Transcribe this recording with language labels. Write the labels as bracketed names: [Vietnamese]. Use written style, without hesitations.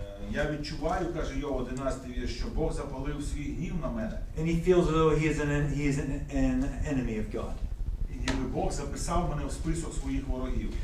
[Ukrainian] Я відчуваю, каже Йов, 11 вірш, що Бог запалив свій гнів на мене. [English] And he feels as though he is an enemy of God. [Ukrainian] І ніби Бог записав мене в список своїх ворогів.